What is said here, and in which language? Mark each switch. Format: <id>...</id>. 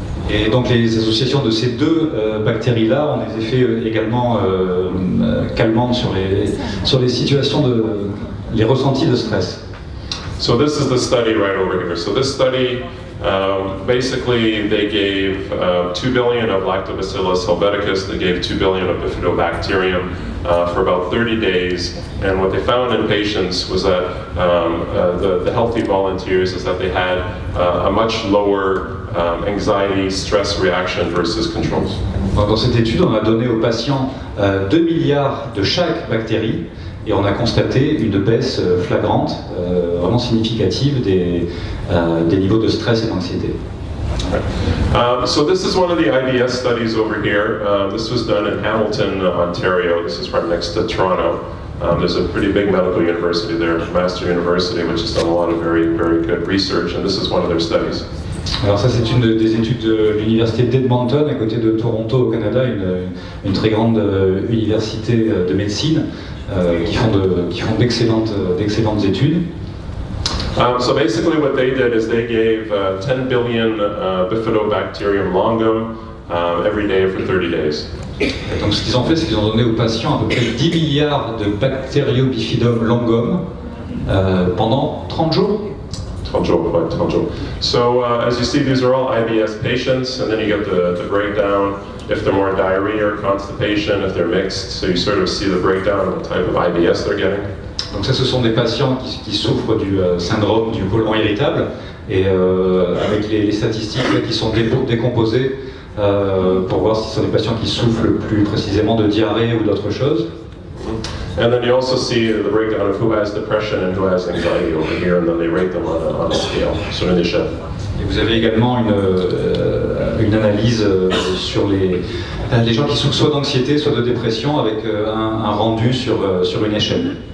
<fr>Et donc les associations de ces deux bactéries-là ont des effets également calmants sur les situations les ressentis de stress.</fr> <en>So this is the study right over here. So this study, basically they gave 2 billion of Lactobacillus helveticus, they gave 2 billion of Bifidobacterium for about 30 days, and what they found in patients was that the healthy volunteers is that they had a much lower anxiety, stress reaction versus controls.</en> <fr>Dans cette étude, on a donné aux patients 2 milliards de chaque bactérie et on a constaté une baisse flagrante, vraiment significative des niveaux de stress et d'anxiété.</fr> <en>So this is one of the IBS studies over here. This was done in Hamilton, Ontario. This is right next to Toronto. There's a pretty big medical university there, Master University, which has done a lot of very, very good research, and this is one of their studies.</en> <fr>Alors ça c'est une des études de l'université d'Edmonton à côté de Toronto au Canada, une très grande université de médecine qui font d'excellentes études.</fr> <en>So basically what they did is they gave 10 billion Bifidobacterium longum every day for 30 days.</en> <fr>Et donc ce qu'ils ont fait, c'est qu'ils ont donné aux patients à peu près 10 milliards de Bacteriobifidum longum pendant 30 jours. 30 jours.</fr> <en>So as you see, these are all IBS patients, and then you get the breakdown if they're more diarrhea or constipation, if they're mixed, so you sort of see the breakdown of the type of IBS they're getting.</en> <fr>Donc ça, ce sont des patients qui souffrent du syndrome du côlon irritable, et avec les statistiques là, qui sont décomposées pour voir si ce sont des patients qui souffrent plus précisément de diarrhée ou d'autre chose.</fr> <en>And then you also see the breakdown of who has depression and who has anxiety over here, and then they rate them on a scale,</en> <fr>sur une échelle. Et vous avez également une analyse sur les gens qui souffrent soit d'anxiété, soit de dépression, avec un rendu sur une échelle.</fr>